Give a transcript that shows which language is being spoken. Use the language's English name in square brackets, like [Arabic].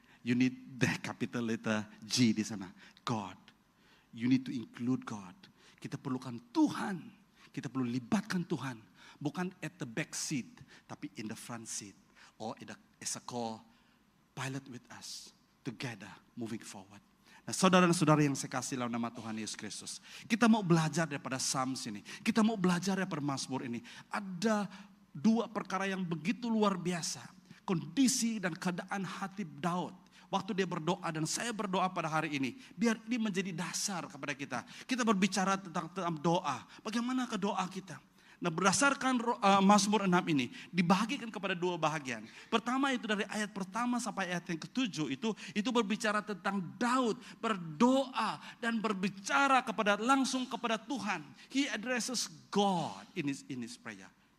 [English] You need the capital letter G [Malay] di sana. [English] God. You need to include God. [Malay] Kita perlukan Tuhan. Kita perlu libatkan Tuhan. Bukan [English] at the back seat, [Malay] tapi [English] in the front seat. Or as a co-pilot with us. Together, moving forward. [Malay] Nah, saudara dan saudara yang saya kasih dalam nama Tuhan Yesus Kristus. Kita mau belajar daripada Psalms ini. Kita mau belajar daripada Mazmur ini. Ada dua perkara yang begitu luar biasa. Kondisi dan keadaan hati Daud. Waktu dia berdoa dan saya berdoa pada hari ini. Biar ini menjadi dasar kepada kita. Kita berbicara tentang doa. Bagaimana ke doa kita? Nah, berdasarkan Mazmur 6 ini dibagikan kepada dua bahagian. Pertama itu dari ayat pertama sampai ayat yang ke-7 itu berbicara tentang Daud berdoa dan berbicara langsung kepada Tuhan. [English] He addresses God in his prayer.